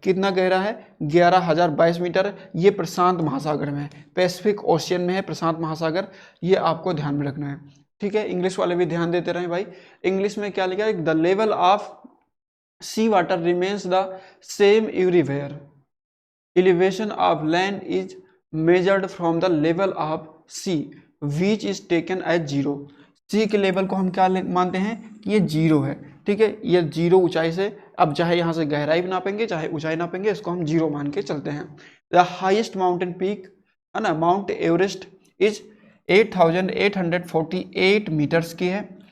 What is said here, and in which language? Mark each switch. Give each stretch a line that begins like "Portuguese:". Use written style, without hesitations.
Hindi: कितना गहरा है, 11,022 मीटर है। ये प्रशांत महासागर में है, पैसिफिक ओशियन में है प्रशांत महासागर, ये आपको ध्यान में रखना है। ठीक है, इंग्लिश वाले भी ध्यान देते रहे भाई। इंग्लिश में क्या लिखा है,
English: The level of sea water remains the same everywhere. Elevation of land is measured from the level of sea, which is taken as zero.
Hindi: सी के लेवल को हम क्या मानते हैं कि ये जीरो है। ठीक है, ये जीरो ऊंचाई से, अब चाहे यहाँ से गहराई भी नापेंगे चाहे ऊंचाई नापेंगे, इसको हम जीरो मान के चलते हैं।
English: The highest mountain peak है ना, Mount Everest is 8,848 metres की है।